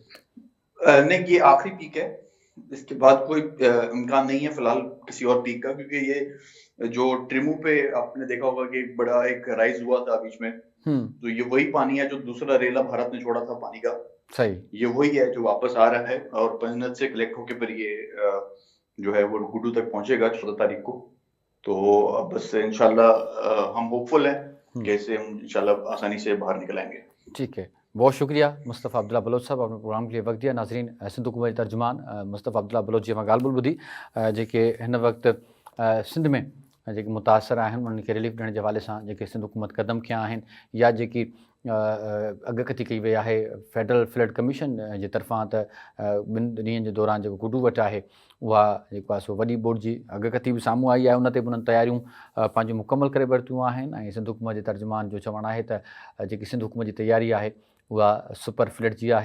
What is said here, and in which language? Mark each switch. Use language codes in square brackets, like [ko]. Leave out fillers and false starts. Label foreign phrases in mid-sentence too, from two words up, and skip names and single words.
[ur] نہیں، یہ آخری پیک ہے، اس کے بعد کوئی امکان نہیں ہے فی الحال کسی اور پیک کا، کیونکہ یہ جو ٹریمو پہ آپ نے دیکھا ہوگا کہ بڑا ایک رائز ہوا تھا بیچ میں، تو یہ وہی پانی ہے جو دوسرا ریلا بھارت نے چھوڑا تھا پانی کا، یہ وہی ہے جو واپس آ رہا ہے، اور پنجنت سے کلیکٹ ہو کے پھر یہ جو ہے وہ گڈو تک پہنچے گا 14 تاریخ کو۔ تو بس انشاءاللہ ہم ہوپ فل ہیں کہ اسے ہم انشاءاللہ آسانی سے باہر نکل آئیں گے۔ ٹھیک ہے، بہت شکریہ مصطفیٰ عبداللہ بلوچ صاحب، آپ نے پروگرام کے لیے وقت دیا۔ [sd] ناظرین، سندھ حکومت ترجمان مصطفیٰ عبداللہ بلوچ جی ॻाल्हि ॿोल ॿुधी जेके हिन वक़्तु सिंध में जेके मुतासिर आहिनि उन्हनि खे रिलीफ ॾियण जे हवाले सां जेके सिंध हुकूमत क़दम खयां आहिनि, या जेकी अॻकथी कई वई आहे फेडरल फ्लड कमीशन जे तरफ़ां त 2 ॾींहंनि जे दौरान जेको गुडू वटि आहे उहा जेको आहे सो वॾी बोर्ड जी अॻकथी बि साम्हूं आई आहे, उन ते बि उन्हनि तयारियूं पंहिंजूं मुकमल करे वरितियूं आहिनि, ऐं सिंध हुकूमत जे तर्जुमान जो चवणु आहे त जेकी सिंध हुकूमत जी तयारी आहे उहा [en] super flood [sd] जी आहे।